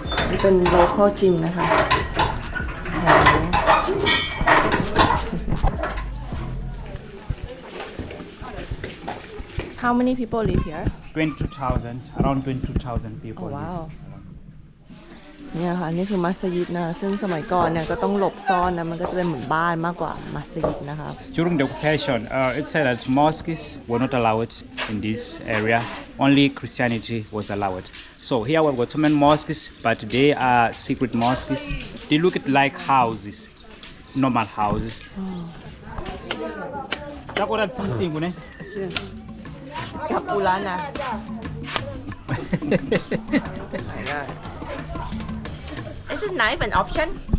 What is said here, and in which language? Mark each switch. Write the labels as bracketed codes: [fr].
[th] นี่เป็น local gym นะคะ [en] How many people live here? 22,000, around 22,000 people. Oh wow. [th] เนี่ยค่ะนี่คือมัสยิดนะซึ่งสมัยก่อนเนี่ยก็ต้องหลบซ่อนนะมันก็จะเป็นเหมือนบ้านมากกว่ามัสยิดนะคะ [en] During the occupation, it said that mosques were not allowed in this area. Only Christianity was allowed. So here we've got so many mosques, but they are secret mosques. They look like houses, normal houses. That's what I'm thinking, eh? [th] กับปูร้านนะ [en] Is it knife an option?